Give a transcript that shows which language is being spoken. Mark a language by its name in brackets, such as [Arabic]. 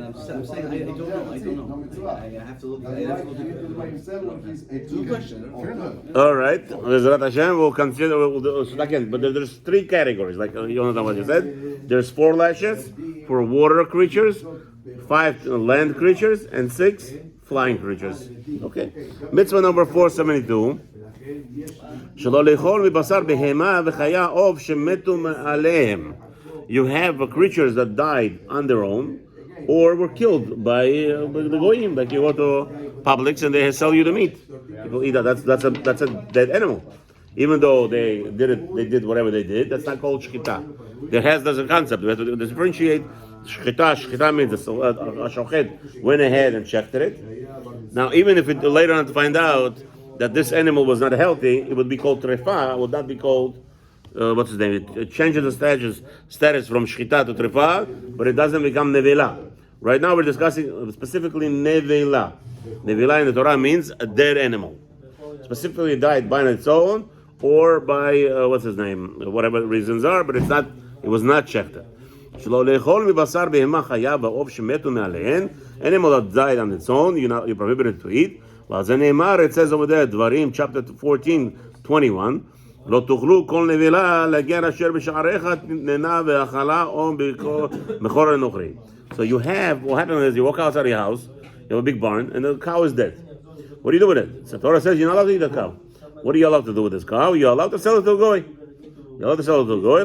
[English] I'm saying I don't know. I have to look. I have to look at it. Good question. All right. Bezrat Hashem, we'll consider. We'll do, again, but there's 3 categories. Like you know what you said. There's 4 lashes for water creatures, 5 land creatures, and 6 flying creatures. Okay. Mitzvah number 472. [Hebrew] שלא לאכול מבשר בהמה וחיה עוף שמתו מעליהם. [English] You have creatures that died on their own or were killed by the goyim, like you go to Publix and they sell you the meat. People eat that. That's a dead animal. Even though they did whatever they did, that's not called shchita. There's a concept. We have to differentiate. Shchita means a shochet went ahead and checked it. Now, even if it later on to find out that this animal was not healthy, it would be called trefa. It would not be called what's his name? It changes the status from shchita to trefa, but it doesn't become nevela. Right now we're discussing specifically nevela. Nevela in the Torah means a dead animal, specifically died by its own or by what's his name? Whatever the reasons are, but it's not. It was not checked. [Hebrew] שלא לאכול מבשר בהמה חיה ועוף שמתו מעליהן. [English] Animal that died on its own, you're prohibited to eat. [Hebrew] ועל זה נאמר, [English] it says over there, [Hebrew] דברים, chapter 14:21, לא תאכלו כל נבלה לגר אשר בשעריך תננה ואכלה או בכור הנוכרי. [English] So you have, what happens is you walk outside your house, you have a big barn, and the cow is dead. What do you do with it? So Torah says you're not allowed to eat the cow. What are you allowed to do with this cow? You're allowed to sell it to a goy. You're allowed to sell it to a goy.